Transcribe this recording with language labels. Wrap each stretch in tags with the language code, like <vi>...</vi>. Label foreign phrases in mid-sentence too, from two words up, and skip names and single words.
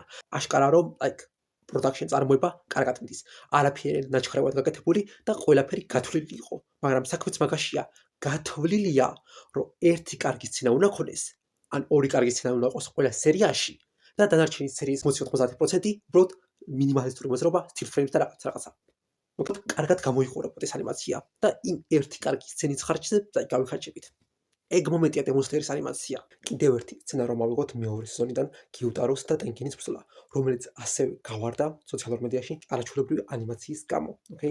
<ka>აშკარა რომ production წარმოება კარგად მიდის. არაფერი ნაჩქარევად გაკეთებული და ყველაფერი გათვლილი იყო. მაგრამ საქმეც მაგაშია, გათვლილია, რომ ერთი კარგი სცენა უნდა ქონდეს, ან ორი კარგი სცენა უნდა იყოს ყველა სერიაში და დანარჩენი სერიის 80-90% უბრალოდ მინიმალისტური მოძრაობა,</ka> <en>still frames</en> <ka>და რაღაცა. კარგად გამოიყურებოდა ეს ანიმაცია და იმ ერთი კარგი სცენის ხარჯზე გავიხარჯებით. ეგ მომენტია Demon Slayer-ის ანიმაცია. კიდევ ერთი სცენა რომ ავიღოთ მეორე სეზონიდან, Gyutaros და Tenkinis ბრძოლა, რომელიც ასევე გავარდა სოციალურ მედიაში არაჩვეულებრივი ანიმაციის გამო, okay?</ka>